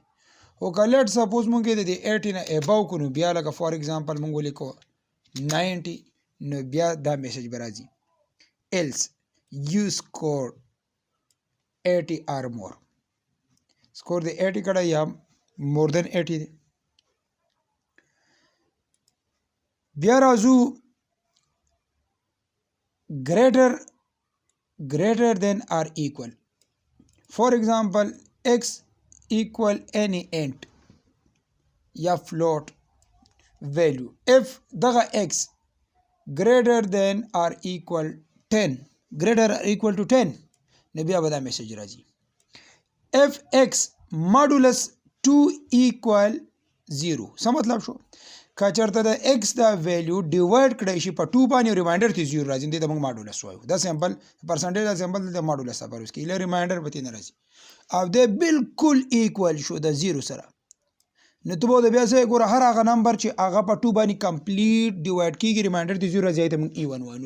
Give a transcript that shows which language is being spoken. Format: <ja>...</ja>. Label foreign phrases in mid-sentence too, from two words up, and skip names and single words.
<ps>خو که</ps> <en>let suppose</en> <ps>مونږ د 80 نه اباو کو نو بیا لکه</ps> <en>for example</en> <ps>مونږ ولیکو 90 نو بیا دا میسج به راځي</ps> <en>else you score 80 or more.</en> <ps>سکور د 80 کړه یا</ps> <en>more than 80</en> <ps>دی. بیا راځو</ps> <en>greater than or equal. For example x equal any int یا float value.</en> <ps>if دغه x</ps> <en>greater than or equal 10 greater or equal to 10</en> <ps>نو بیا به دا میسج راځي.</ps> <en>if x modulus 2 equal 0</en> <ps>څه مطلب شو، که چېرته د x دا ویلیو ډیوایډ کړی شي په 2 باندې ریمایندر ته 0 راځي، دې ته موږ ماډولس وایو. دا</ps> <en>simple percentage</en> <ps>دا سیمپل د ماډولس لپاره وس کېږي، ریمایندر به نه راځي او دی بالکل ایکوال شو د 0 سره. نو ته به بیا څه ګوره هر هغه نمبر چې هغه په 2 باندې کمپلیټ ډیوایډ کېږي ریمایندر ته 0 راځي ته موږ ایون وایو.</ps>